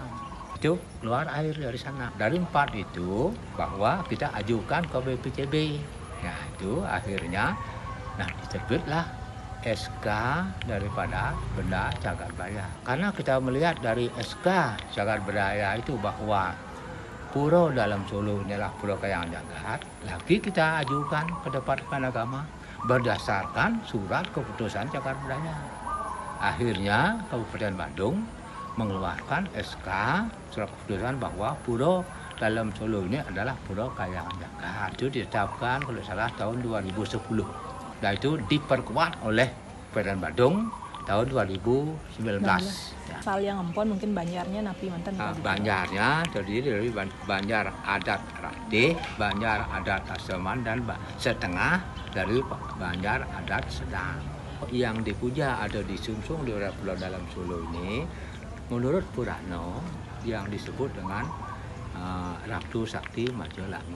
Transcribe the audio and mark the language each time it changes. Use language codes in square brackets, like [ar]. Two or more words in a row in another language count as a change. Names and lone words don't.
[id] Itu keluar air dari sana. Dari 4 itu bahwa kita ajukan ke BPCB. Ya itu akhirnya diterbitlah SK daripada benda cagar budaya. Karena kita melihat dari SK cagar budaya itu bahwa Pura Dalam Solo inilah pura kayangan jagat, lagi kita ajukan ke Departemen Agama berdasarkan surat keputusan cagar budaya. Akhirnya Kabupaten Badung mengeluarkan SK surat keputusan bahwa Pura Dalam Solo ini adalah pura kayangan jagat. Itu ditetapkan kalau salah tahun 2010. Dan itu diperkuat oleh Kabupaten Badung tahun 2019. Asal yang empon mungkin Banjarnya napi mantan. Banjarnya terdiri dari Banjar Adat Ratih, Banjar Adat Aseman, dan setengah dari Banjar Adat Sedang. Yang dipuja ada di Sumsung di Pura Dalam Solo ini, menurut Purana yang disebut dengan Ratu Sakti Majalangu.